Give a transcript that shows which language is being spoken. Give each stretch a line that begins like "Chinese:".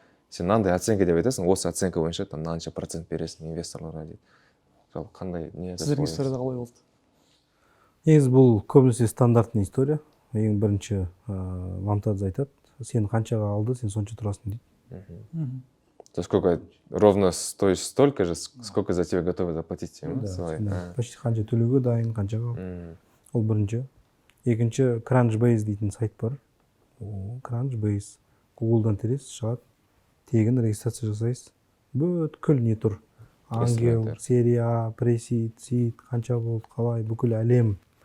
Kazakh: Сен мынандай оценка деп айтасың, осы оценка бойынша там мынанша процент бересің инвесторларға дейді. Жалпы қандай не айтасың? Сіздердің историяда қалай болды? Негізі бұл көбінесе стандартный история. Ең бірінші Мамтадзе айтады, сен қаншаға алды, сен сонша тұрасың дейді.
Russian: То сколько ровно стоишь столько же, сколько за тебя готовы заплатить?
Kazakh: Почти қанша төлеуге дайын, қаншаға. Ол бірінші. Екінші, Crunchbase дейтін сайт бар. Crunchbase. Google'дан тересіз шығады. Тегін регистрация жасайсыз. Бүткіл не тұр. Ангел, серия, пресид, сид, қанша болды, қалай, бүкіл әлем.